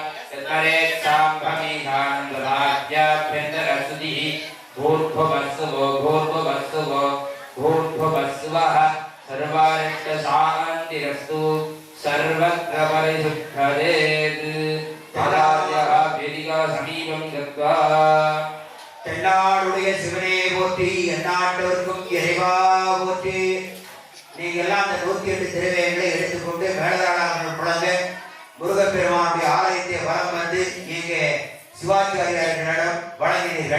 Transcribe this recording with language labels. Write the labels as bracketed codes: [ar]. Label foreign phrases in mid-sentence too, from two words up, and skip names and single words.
[sa] यत्परेत्साम्भमीधानन्दभाग्याभ्यन्तरस्तुतिः भूर्भुवस्सुवो भूर्भुवस्सुवो भूर्भुवस्सुवः सर्वारिष्टशान्तिरस्तु सर्वत्र परिशुद्धदेत् पदाद्यः वेदिका समीपं गत्वा [ta] தென்னாடுடைய சிவனே போற்றி எந்நாட்டவர்க்கும் இறைவா போற்றி. நீங்க எல்லாம் அந்த 108 திருவேங்களை எடுத்துக்கொண்டு மேலதாளங்கள் முழங்க முருகப்பெருமானுடைய ஆலயத்தை வலம் வந்து இங்கே சிவாச்சாரியார்களிடம் வழங்கினீர்கள்.